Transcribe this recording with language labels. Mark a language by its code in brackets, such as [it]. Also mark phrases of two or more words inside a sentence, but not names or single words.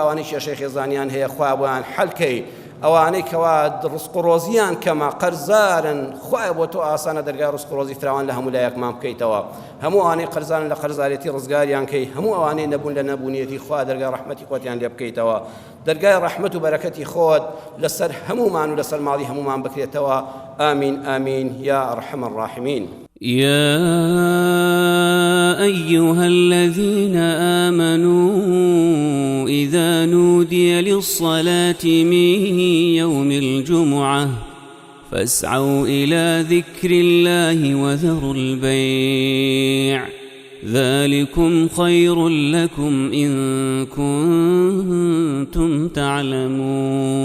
[ckb] ئەوانەی کێشەی خێزانیان هەیە خوا بۆیان حەل کەی ئەوانەی کەوا ڕزق و ڕۆزیان کەمە قەرزارن خوایە بۆ تۆ ئاسانە دەرگای ڕزق و ڕۆزی فراوان لە هەموو لایەکمان بکەیتەوە هەموو ئەوانەی قەرزارن لە قەرزارێتی ڕزگاریان کەی هەموو ئەوانەی نەبوون لە نەبوونیەتی خوا دەرگای ڕەحمەتی خۆتیان لێ بکەیتەوە دەرگای ڕەحمەت و بەرەکەتی خۆت لەسەر هەموومان و لەسەر ماڵی هەموومان بکرێتەوە [ar] آمین آمین یا ئەرحەم الراحمین يا أيها الذين آمنوا إذا نودي للصلاة من يوم الجمعة فاسعوا إلى ذكر الله وذروا البيع ذلكم خير لكم إن كنتم تعلمون